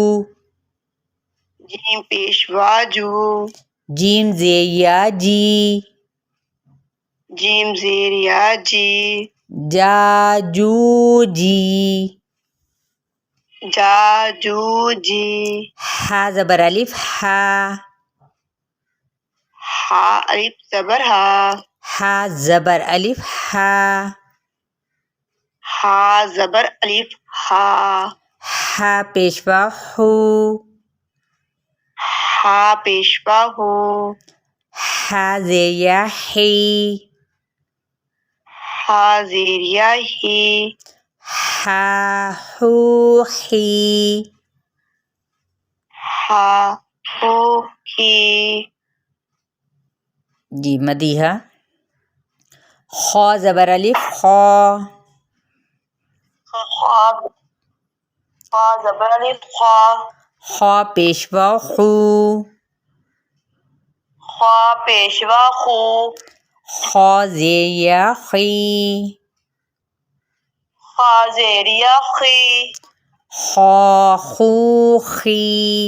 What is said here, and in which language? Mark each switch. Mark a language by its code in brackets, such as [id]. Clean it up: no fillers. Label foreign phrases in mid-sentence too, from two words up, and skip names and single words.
[ur] جیم پیشوا جو۔ جیم زیا جی۔ جیم زیریا جی۔ جا جو جی۔ جا جو جی۔ ہا زبر الف ہا۔ ہا الف زبر ہا۔ ہا زبر الف ہا۔ ہا زبر الف ہا۔ ہا پیشوا ہو۔ ہا پیشوا ہو۔ ہا زیا ہی۔ ہا زیریا ہی۔ ہا ہو ہی۔ ہا ہو ہی۔ جی مدیحہ۔ خا زبر الف خا۔ خا زبر الف خا۔ خا پیشوا خو۔ خا پیشوا خو۔ خا زیا خی۔ خا زیریا خی۔ خا خو خی۔